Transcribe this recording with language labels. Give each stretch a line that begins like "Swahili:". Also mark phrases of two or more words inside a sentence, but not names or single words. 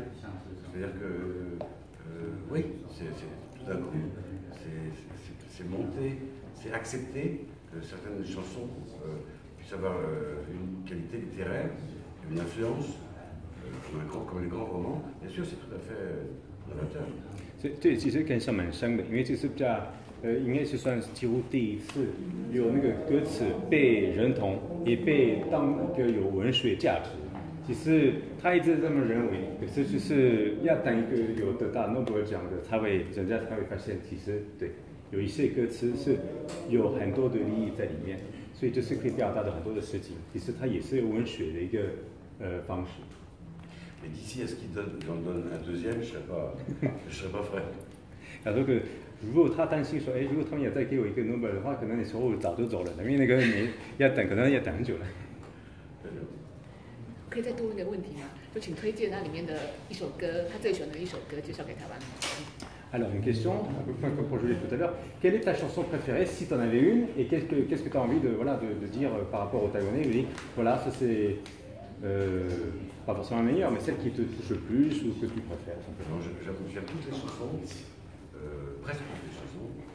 French: C'est-à-dire que oui, c'est tout d'un coup, c'est monté, c'est accepté que certaines chansons puissent avoir une qualité littéraire, une influence. Comme les grands romans, bien sûr, c'est tout à fait novateur.
Chinese: 这其实感想蛮深的，因为这是比较应该是算是几乎第一次有那个歌词被认同，也被当一个有文学价值。其实他一直这么认为，可是就是要当一个有得到诺贝尔奖的，人家才会发现，其实对有一些歌词是有很多的利益在里面，所以就是可以表达的很多的事情。其实它也是文学的一个方式。
French: Et d'ici à ce qu'il j'en donne un deuxième, je serais pas frais.
Chinese: 他说个，如果他担心说，如果他们也再给我一个诺贝尔的话，可能那时候我早就走了，因为那个要等，可能要等很久了。可以再多问一个问题吗？就请推荐那里面的一首歌，他最喜欢的一首歌，介绍给台湾。
French: Alors une question, un peu comme pour Julie tout à l'heure, quelle est ta chanson préférée si tu en avais une et qu'est-ce que tu as envie de dire par rapport au Taïwanais? Vous dites, voilà, ça c'est pas forcément la meilleure, mais celle qui te touche le plus ou que tu préfères. J'aime toutes les chansons, presque toutes les chansons.